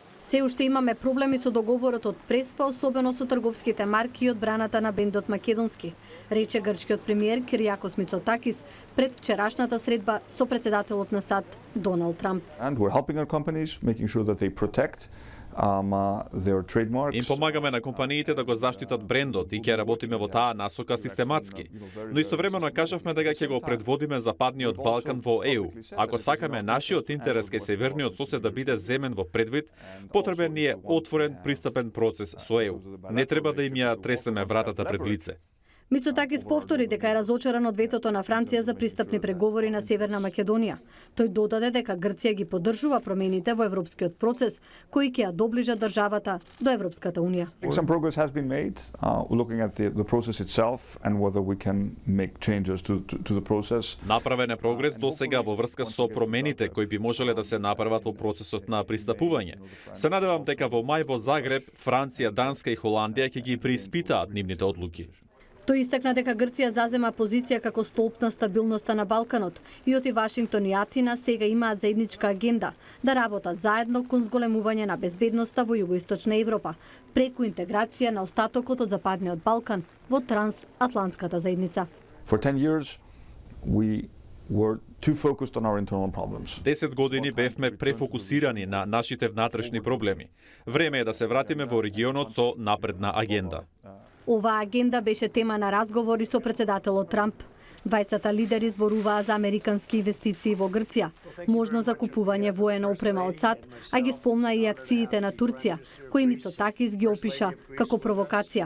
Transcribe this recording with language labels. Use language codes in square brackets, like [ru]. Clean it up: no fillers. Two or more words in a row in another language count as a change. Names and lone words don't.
[mk] Се уште имаме проблеми со договорот од Преспа, особено со трговските марки и одбраната на брендот македонски, рече грчкиот премиер Кириакос Мицотакис пред вчерашната средба со председателот на САД Доналд Трамп. [en] And we're helping our companies, making sure that they protect their trademarks. [mk] Им помагаме на компаниите да го заштитат брендот и ќе работиме во таа насока систематски. Но истовремено кажавме дека ќе го предводиме Западниот Балкан во ЕУ. Ако сакаме нашиот интерес кај северниот сосед да биде земен во предвид, потребен ни е отворен пристапен процес со ЕУ. Не треба да им ја треснеме вратата пред лице. Мицотакис повтори дека е разочаран од ветото на Франција за пристапни преговори на Северна Македонија. Тој додаде дека Грција ги поддржува промените во европскиот процес, кои ќе ја доближат државата до Европската унија. [en] Some progress has been made looking at the process itself and whether we can make changes to the process. [mk] Направен е прогрес до сега во врска со промените кои би можеле да се направат во процесот на пристапување. Се надевам дека во мај во Загреб, Франција, Данска и Холандија ќе ги преиспитаат нивните одлуки. Тој истакна дека Грција зазема позиција како столб на стабилноста на Балканот и оти Вашингтон и Атина сега имаат заедничка агенда да работат заедно кон зголемување на безбедноста во југоисточна Европа, преку интеграција на остатокот од Западниот Балкан во трансатлантската заедница. [en] For 10 years we were too focused on our internal problems. [mk] 10 години бевме префокусирани на нашите внатрешни проблеми. Време е да се вратиме во регионот со напредна агенда. Оваа агенда беше тема на разговори со председателот Трамп. Двајцата лидери зборуваа за американски инвестиции во Грција, можно за купување воена опрема од САД, а ги спомна и акциите на Турција, кои Мицотакис ги опиша како провокација.